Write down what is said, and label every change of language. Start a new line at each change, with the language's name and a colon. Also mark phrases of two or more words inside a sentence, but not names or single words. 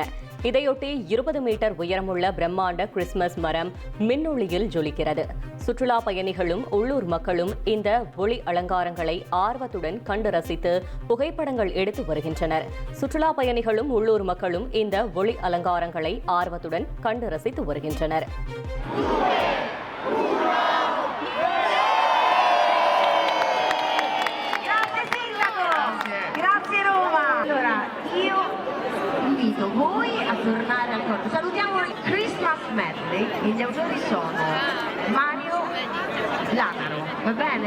Tamil: இதையொட்டி 20 மீட்டர் உயரமுள்ள பிரம்மாண்ட கிறிஸ்துமஸ் மரம் மின்னொளியில் ஜொலிக்கிறது. சுற்றுலா பயணிகளும் உள்ளூர் மக்களும் இந்த ஒளி அலங்காரங்களை ஆர்வத்துடன் கண்டு ரசித்து புகைப்படங்கள் எடுத்து வருகின்றனர். சுற்றுலா பயணிகளும் உள்ளூர் மக்களும் இந்த ஒளி அலங்காரங்களை ஆர்வத்துடன் கண்டு ரசித்து வருகின்றனர்.
Italian: Voi a tornare al corpo. Salutiamo il Christmas Medley e gli autori sono Mario Lanaro, va bene?